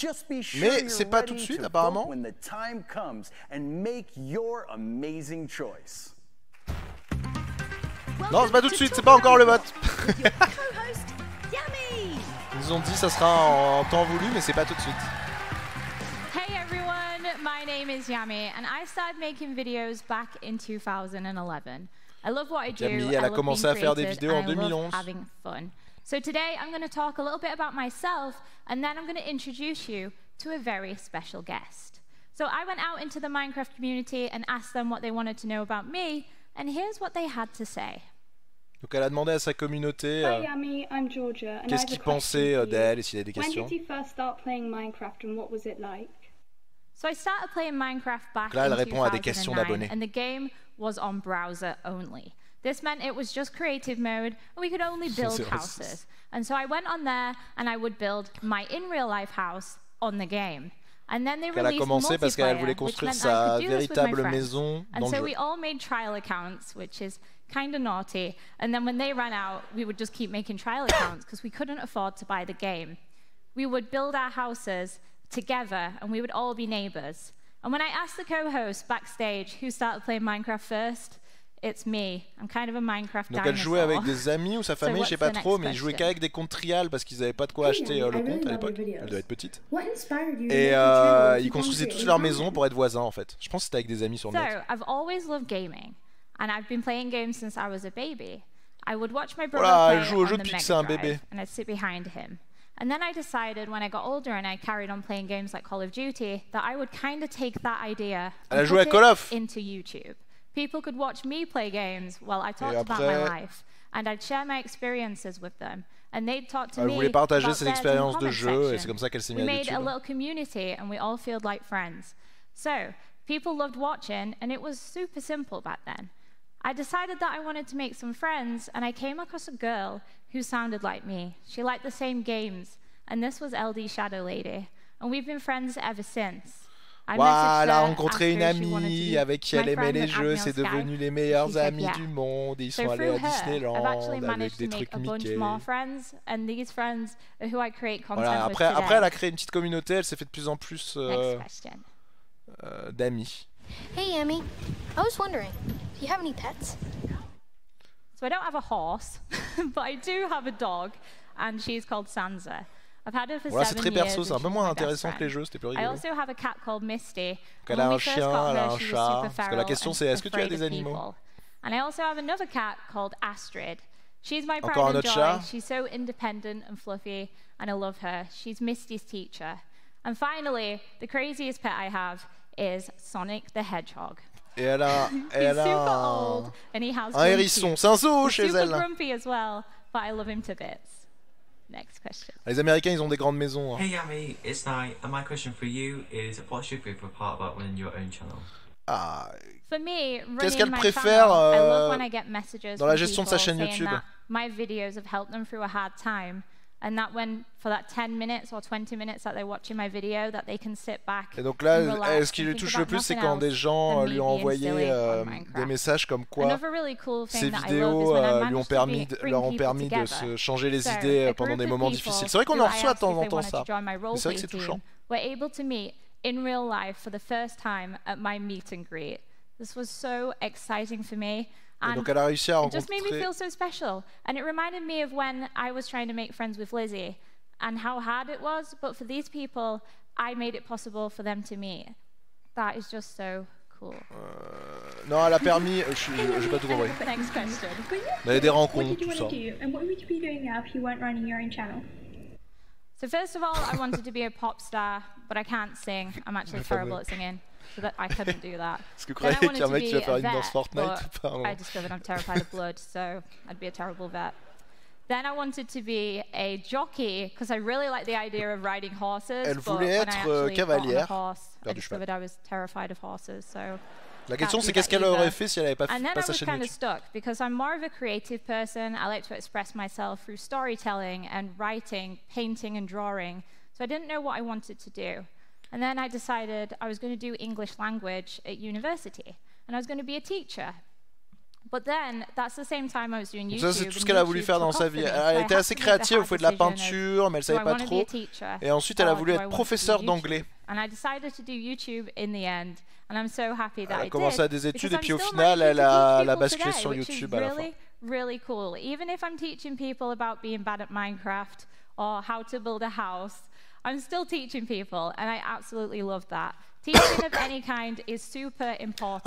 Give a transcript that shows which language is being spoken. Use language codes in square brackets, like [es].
[fr] Mais c'est pas tout de suite, apparemment. Non, c'est pas tout de suite, c'est pas encore le vote. Ils nous ont dit ça sera en temps voulu, mais c'est pas tout de suite. [en] Hey everyone, my name is Yami, and I started making videos back in 2011. I love what I do. [fr] Yami, elle a commencé à faire des vidéos en 2011. [en] Having fun. So today I'm going to talk a little bit about myself, and then I'm going to introduce you to a very special guest. So I went out into the Minecraft community and asked them what they wanted to know about me, and here's what they had to say. [fr] Donc elle a demandé à sa communauté qu'est-ce qu'ils pensaient d'elle et s'il y avait des questions. [en] When did you first start playing Minecraft and what was it like? So I started playing Minecraft back [fr] là, elle [en] in [fr] répond à des questions d'abonnés. [en] And the game was on browser only. This meant it was just creative mode and we could only build houses. And so I went on there and I would build my in real life house on the game. And then they [fr] Elle a commencé parce qu'elle voulait construire sa véritable maison dans le jeu. [en] And so we all made trial accounts, which is kind of naughty. And then when they ran out, we would just keep making trial accounts because we couldn't afford to buy the game. We would build our houses together and we would all be neighbors. And when I asked the co-host backstage who started playing Minecraft first, it's me. I'm kind of a Minecraft dinosaur. [fr] Donc elle jouait avec des amis ou sa famille, je sais pas trop, mais ils jouaient qu'avec des comptes trial parce qu'ils avaient pas de quoi acheter le compte à l'époque. Elle doit être petite. Et ils construisaient tous leur maison pour être voisins en fait. Je pense que c'était avec des amis sur le net. [en] So I've always loved gaming. And I've been playing games since I was a baby. I would watch my brother play on the Mega Drive, and I'd sit behind him. And then I decided when I got older and I carried on playing games like Call of Duty that I would kind of take that idea and put it into YouTube. People could watch me play games while I talked about my life, and I'd share my experiences with them. And they'd talk to me about [fr] partager ses expériences de jeu, et c'est comme ça qu'elle s'est mise à YouTube. [en] We made a little community and we all felt like friends. So people loved watching, and it was super simple back then. I decided that I wanted to make some friends, and I came across a girl who sounded like me. She liked the same games, and this was LD Shadow Lady, and we've been friends ever since. [fr] Wow, elle a rencontré une amie avec qui elle aimait les jeux, c'est devenu les meilleurs amis du monde, ils sont allés à Disneyland avec des trucs Mickey. Voilà, après elle a créé une petite communauté, elle s'est fait de plus en plus d'amis. [en] Hey, Yami. I was wondering, do you have any pets? So I don't have a horse, but I do have a dog, and she's called Sansa. I've had her for 7 years. [fr] C'est très perso, c'est un peu moins intéressant que les jeux, c'était plus rigolo. [en] I also have a cat called Misty. [fr] Elle a un chien, elle a un chat. Parce que la question c'est, est-ce que tu as des animaux? [en] And I also have another cat called Astrid. She's my pride and joy. She's so independent and fluffy, and I love her. She's Misty's teacher. And finally, the craziest pet I have is Sonic the Hedgehog. [fr] Et elle a un hérisson, c'est un zoo chez elle. [en] Super grumpy as well, but I love him to bits. Next question. [fr] Les Américains, ils ont des grandes maisons. [en] Hey Yami, it's Night, and my question for you is, what's your favorite part about running your own channel? For me, [fr] qu'est-ce qu'elle préfère dans la gestion de sa chaîne YouTube? [en] My videos have helped them through a hard time. And that when, for that 10 minutes or 20 minutes that they're watching my video, that they can sit back. [fr] Et donc là, ce qui lui touche le plus, c'est quand des gens lui ont envoyé des messages comme quoi ces vidéos leur ont permis de se changer les idées pendant des moments difficiles. C'est vrai qu'on en reçoit de temps en temps ça. Mais c'est vrai que c'est touchant. [en] We're able to meet in real life for the first time at my meet and greet. This was so exciting for me. [fr] Et donc elle a réussi à rencontrer. [en] It just made me feel so special, and it reminded me of when I was trying to make friends with Lizzie, and how hard it was. But for these people, I made it possible for them to meet. That is just so cool. [fr] Non, elle a permis. J'ai pas tout compris. [en] Next question. [fr] Il y avait des rencontres, tout ça. [en] And what would you be doing now if you weren't running your own channel? So first of all, I wanted to be a pop star, but I can't sing. I'm actually terrible at singing. So that I couldn't do that. [fr] Est-ce que vous croyez qu'il y a un mec qui va faire une danse Fortnite ou pas? [en] I discovered I'm terrified of blood, so I'd be a terrible vet. Then I wanted to be a jockey because I really like the idea of riding horses. [fr] Elle voulait être cavalière. [en] I discovered I was terrified of horses, so [fr] La question c'est qu'est-ce qu'elle aurait fait si elle avait pas fait sa chaîne YouTube. [en] Stuck because I'm more of a creative person. I like to express myself through storytelling and writing, painting and drawing. So I didn't know what I wanted to do. And then I decided I was going to do English language at university and I was going to be a teacher. But then, that's the same time I was doing YouTube. [fr] Ça c'est tout ce qu'elle a voulu faire dans sa vie. Elle était assez créative, elle faisait de la peinture, mais elle savait pas trop. Et ensuite, elle a voulu être professeure d'anglais. [en] And I decided to do YouTube in the end, and I'm so happy that I did. [fr] Elle a commencé à des études et puis au final, elle a basculé sur YouTube à la fin. [en] Really cool. Even if I'm teaching people about being bad at Minecraft or how to build a house, I'm still teaching people, and I absolutely love that. Teaching of any kind is super important.